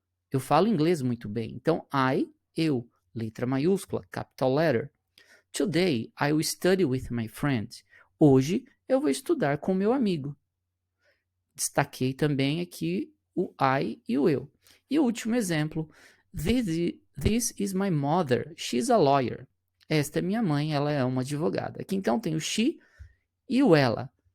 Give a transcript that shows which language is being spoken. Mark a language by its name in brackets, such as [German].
[Portuguese] Eu falo inglês muito bem. Então, eu, letra maiúscula, [English] capital letter. Today, I will study with my friend. [Portuguese] Hoje, eu vou estudar com meu amigo. Destaquei também aqui o I e o eu. E o último exemplo. [English] This is my mother. She's a lawyer. [Portuguese] Esta é minha mãe, ela é uma advogada. Aqui, então, tem o she e o ela.